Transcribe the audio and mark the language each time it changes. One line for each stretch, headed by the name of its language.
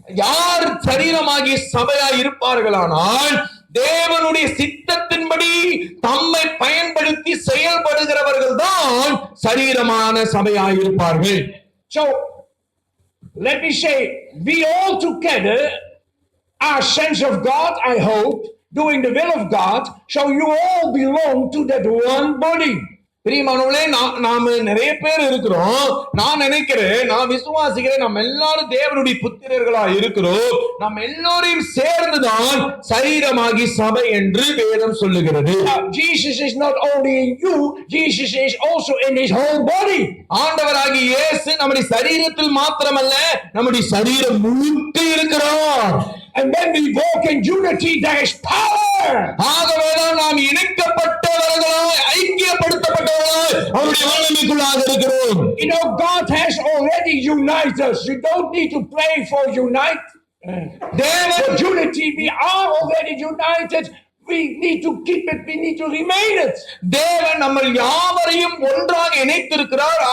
Tamil: யார் சரீரமாகி சபையாய் இருப்பார்களானால் தேவனுடைய சித்தத்தின்படி தம்மை பயன்படுத்தி செயல்படுகிறவர்கள் தான் சரீரமான சபையாய் இருப்பார்கள்.
English: So let me say, we all together are sons of God, I hope, doing the will of God. So you all belong to that one body.
Tamil: பிரியமானவர்களே, நாம நிறைய பேர் இருக்கிறோம். நான் நினைக்கிறேன், நான் விசுவாசிக்கிறேன், நம்ம எல்லாரும் தேவனுடைய புத்திரர்களா இருக்கிறோம். நம்ம எல்லோரையும் சேர்ந்துதான் சரீரமாகி சபை என்று வேதம் சொல்லுகிறது.
English: Jesus is not only in you, Jesus is also in his whole body.
Tamil: ஆண்டவராகிய இயேசு நம்முடைய சரீரத்தில் மாத்திரமல்ல, நம்முடைய சரீரம் முழுக்க இருக்கிறார்.
English: And when we walk in unity, there is power.
Tamil: ஆகவேதான் நாம் இணைக்கப்பட்டவர்களாய், ஐக்கியப்படுத்தப்பட்டவர்களாய் அவருடைய வல்லமைக்குள்ளாக இருக்கிறோம்.
English: You know, God has already united us. You don't need to pray for unite. For unity, we are already united. We need to keep it. We need to remain it.
Tamil: தேவன் நம்ம யாவரையும் ஒன்றாக இணைத்திருக்கிறார்.